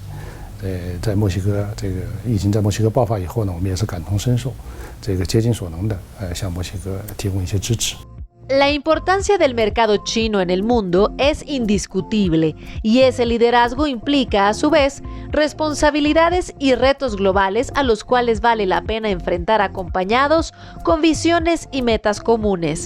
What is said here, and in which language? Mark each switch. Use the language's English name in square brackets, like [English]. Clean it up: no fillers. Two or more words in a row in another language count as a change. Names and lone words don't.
[Chinese] 在墨西哥这个疫情在墨西哥爆发以后呢，我们也是感同身受，这个竭尽所能的向墨西哥提供一些支持。 [Spanish] La importancia del mercado chino en el mundo es indiscutible, y ese liderazgo implica, a su vez, responsabilidades y retos globales a los cuales vale la pena enfrentar acompañados con visiones y metas comunes.